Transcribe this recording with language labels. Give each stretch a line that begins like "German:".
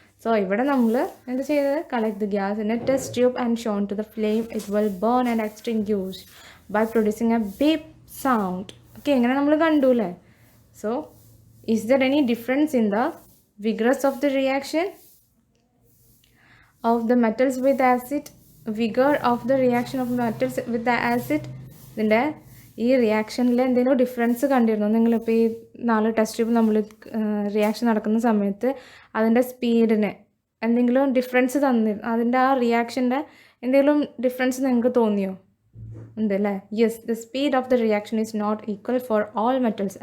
English: so
Malayalam: ഇവിടെ നമ്മൾ എന്ത് ചെയ്തത്?
English: Collect the gas in a test tube and shown to the flame. It will burn and extinguish by producing a beep sound. Okay,
Malayalam: ഇങ്ങനെ നമ്മൾ കണ്ടു അല്ലേ.
English: So is there any difference in the vigorous of the reaction of the metals with acid? Vigor of the reaction of metals with the acid.
Malayalam: ഇതിൻ്റെ ഈ റിയാക്ഷനിൽ എന്തെങ്കിലും difference കണ്ടിരുന്നോ നിങ്ങളിപ്പോൾ ഈ 4 ടെസ്റ്റ് ട്യൂബ് നമ്മൾ റിയാക്ഷൻ നടക്കുന്ന സമയത്ത് അതിൻ്റെ സ്പീഡിന് എന്തെങ്കിലും ഡിഫറൻസ് തന്നിരുന്നു? അതിൻ്റെ ആ റിയാക്ഷൻ്റെ എന്തെങ്കിലും ഡിഫറൻസ് നിങ്ങൾക്ക് തോന്നിയോ? ഉണ്ട് അല്ലേ.
English: Yes, the speed of the reaction is not equal for all metals.